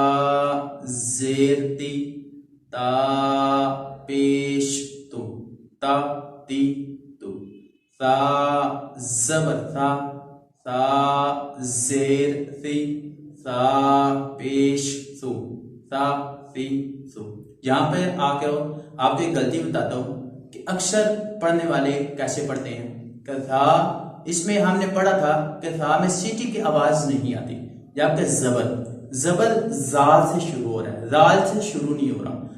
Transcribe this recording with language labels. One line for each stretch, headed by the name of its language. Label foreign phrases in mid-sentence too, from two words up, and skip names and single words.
Urdu: زیر تی، تا پیش تو، تا تی تو، تا زبر تا، تا زیر تی، تا پیش تو، تا تی تو۔ یہاں پہ آ کے آپ کو ایک غلطی بتاتا ہوں کہ اکثر پڑھنے والے کیسے پڑھتے ہیں کہ تھا، اس میں ہم نے پڑھا تھا کہ تھا میں سیٹی کی آواز نہیں آتی، جبکہ زبر زال سے شروع ہو رہا ہے، زال سے شروع نہیں ہو رہا۔